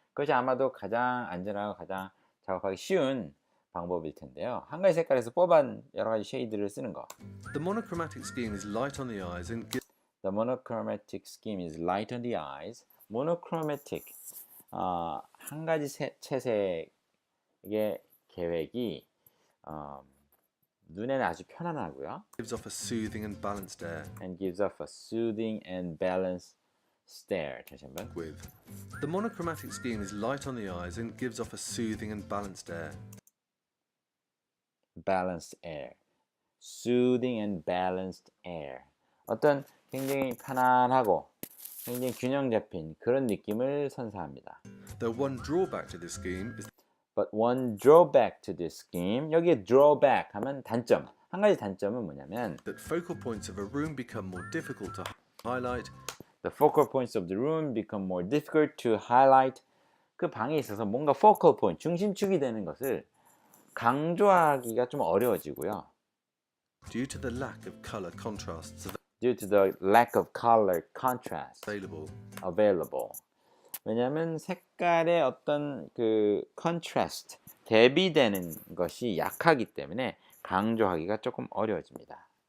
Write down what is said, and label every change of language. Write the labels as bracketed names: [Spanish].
[Korean] 그것이 아마도 가장 안전하고 가장 작업하기 쉬운 방법일 텐데요. 한 가지 색깔에서 뽑은 여러 가지 쉐이드를 쓰는 거. [English] The monochromatic scheme is light on the eyes and The monochromatic scheme is light on the eyes. [Korean] monochromatic 한 가지 채색의 계획이 눈에는 아주 편안하고요. [English] gives off a soothing and balanced air. And gives off a soothing and balanced [Korean] stare. 다시 한번. [English] with. The monochromatic scheme is light on the eyes and gives off a soothing and balanced air. balanced air. soothing and balanced air. [Korean] 어떤 굉장히 편안하고 굉장히 균형 잡힌 그런 느낌을 선사합니다. [English] The one drawback to this scheme is But one drawback to this scheme. [Korean] 여기에 drawback 하면 단점. 한 가지 단점은 뭐냐면 [English] that focal points of a room become more difficult to highlight. The focal points of the room become more difficult to highlight. [Korean] 그 방에 있어서 뭔가 focal point, 중심축이 되는 것을 강조하기가 좀 어려워지고요. [English] Due to the lack of color contrasts Due to the lack of color contrast available. [Korean] 왜냐하면 색깔의 어떤 그 contrast, 대비되는 것이 약하기 때문에 강조하기가 조금 어려워집니다.